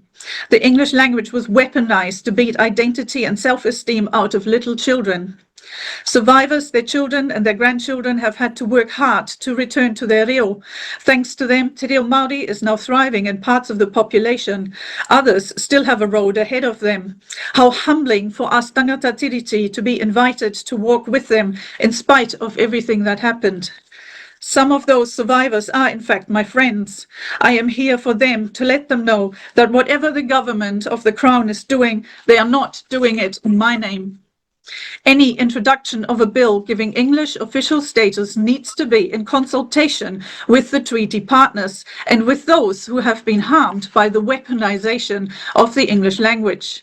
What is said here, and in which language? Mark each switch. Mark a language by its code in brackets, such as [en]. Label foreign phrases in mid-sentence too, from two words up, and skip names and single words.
[en] The English language was weaponized to beat identity and self-esteem out of little children. Survivors, their children and their grandchildren have had to work hard to return to their reo. Thanks to them, Te Reo Māori is now thriving in parts of the population. Others still have a road ahead of them. How humbling for us [mi] tangata tiriti [en] to be invited to walk with them in spite of everything that happened. Some of those survivors are, in fact, my friends. I am here for them to let them know that whatever the government of the Crown is doing, they are not doing it in my name. Any introduction of a bill giving English official status needs to be in consultation with the treaty partners and with those who have been harmed by the weaponization of the English language.